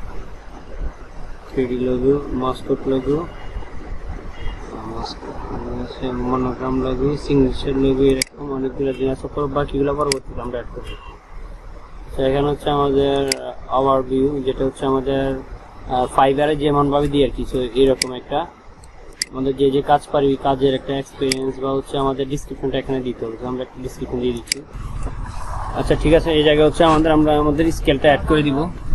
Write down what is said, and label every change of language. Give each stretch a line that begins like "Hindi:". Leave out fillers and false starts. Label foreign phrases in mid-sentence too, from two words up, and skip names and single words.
English: 3D logo mascot logo monogram logo signature logo
Bangla: এরকম অনেকগুলো জিনিস আছে বাকিগুলো পরবর্তীতে আমরা অ্যাড করব তো এখানে হচ্ছে আমাদের ওভারভিউ যেটা হচ্ছে আমাদের ফাইবারে যেমন ভাবে দিয়ে আর কিছু এরকম একটা আমাদের যে যে কাজ পারি কাজের একটা এক্সপেরিয়েন্স বা হচ্ছে আমাদের ডেসক্রিপশনটা এখানে দিতে হবে আমরা একটা ডেসক্রিপশন দিয়ে দিচ্ছি আচ্ছা ঠিক আছে এই জায়গায় হচ্ছে আমরা আমাদের স্কেলটা অ্যাড করে দিব